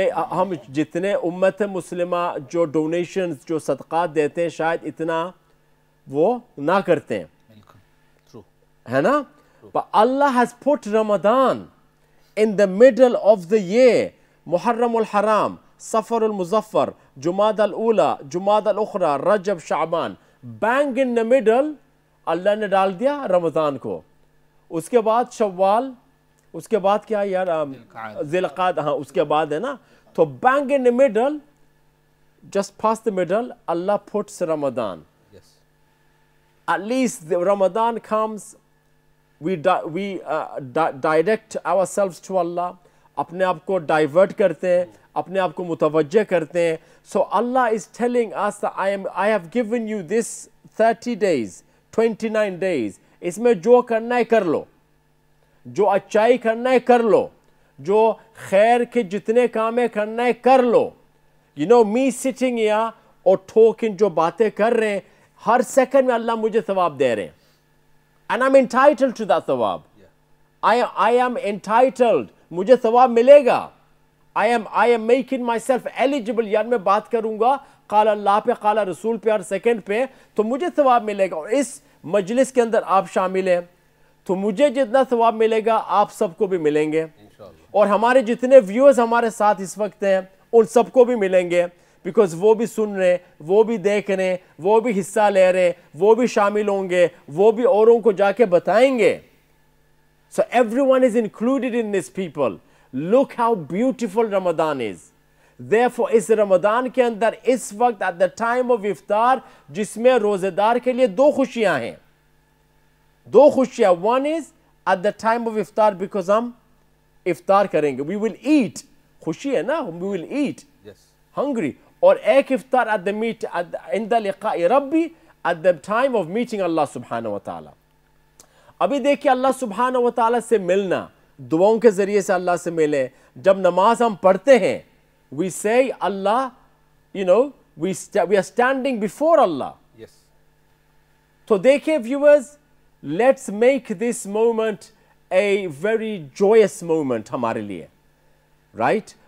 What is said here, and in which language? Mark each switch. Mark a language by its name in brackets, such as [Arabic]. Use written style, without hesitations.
[Urdu] ہم جتنے امت مسلمہ جو ڈونیشنز جو صدقات دیتے ہیں شاید اتنا وہ نہ کرتے ہیں, ہے نا. [English] But Allah has put Ramadan in the middle of the year, Muharram al-Haram, Safar al-Muzaffar, Jumad al-Ula, Jumad al-Ukhra, Rajab, Sha'ban, bang in the middle, [Urdu] اللہ نے ڈال دیا رمضان کو. اس کے بعد شوال, اس کے بعد کیا یار, ذی القعدہ, ہاں اس کے بعد ہے نا. تو [English] bang in the middle, just past the middle, Allah puts Ramadan. Yes. At least the Ramadan comes, we direct ourselves to Allah, [Urdu] اپنے آپ کو ڈائیورٹ کرتے ہیں, اپنے آپ کو متوجہ کرتے ہیں. [English] So Allah is telling us that I have given you this 30 days, 29 days, [Urdu] اس میں جو کرنا ہے کر لو, جو اچائی کرنا ہے کر لو, جو خیر کے جتنے کام ہے کرنا ہے کر لو. [English] You know, me sitting here [Urdu] اور [English] talking, [Urdu] جو باتیں کر رہے ہیں, ہر سیکنڈ میں اللہ مجھے ثواب دے رہے ہیں. [English] And I'm entitled to that ثواب. I am entitled, [Urdu] مجھے ثواب ملے گا. [English] I am making myself eligible, [Urdu] یار میں بات کروں گا قال اللہ پہ, قال رسول پہ, ہر سیکنڈ پہ, تو مجھے ثواب ملے گا. اور اس مجلس کے اندر آپ شامل ہیں, تو مجھے جتنا ثواب ملے گا آپ سب کو بھی ملیں گے, اور ہمارے جتنے ویورز ہمارے ساتھ اس وقت ہیں ان سب کو بھی ملیں گے, بیکاز وہ بھی سن رہے, وہ بھی دیکھ رہے, وہ بھی حصہ لے رہے, وہ بھی شامل ہوں گے, وہ بھی اوروں کو جا کے بتائیں گے. [English] So everyone is included in this, people. Look how beautiful Ramadan is. [Urdu] Therefore اس رمضان کے اندر اس وقت [English] at the time of iftar, [Urdu] جس میں روزے دار کے لیے دو خوشیاں ہیں, دو خوشیاں. [English] One is at the time of iftar, because [Urdu] ہم افطار کریں گے, [English] we will eat, [Urdu] خوشی ہے نا, [English] we will eat, Yes. hungry. [Urdu] اور ایک افطار [English] at the meet [Arabic] عند لقاء ربی, [English] at the time of meeting Allah subhanahu wa ta'ala. [Urdu] ابھی دیکھیں اللہ سبحانہ و تعالیٰ سے ملنا, دعاؤں کے ذریعے سے اللہ سے ملے. جب نماز ہم پڑھتے ہیں, [English] we say Allah, you know, we are standing before Allah. Yes. [Urdu] تو دیکھیں [English] viewers, let's make this moment a very joyous moment [Urdu] ہمارے لیے, [English] right?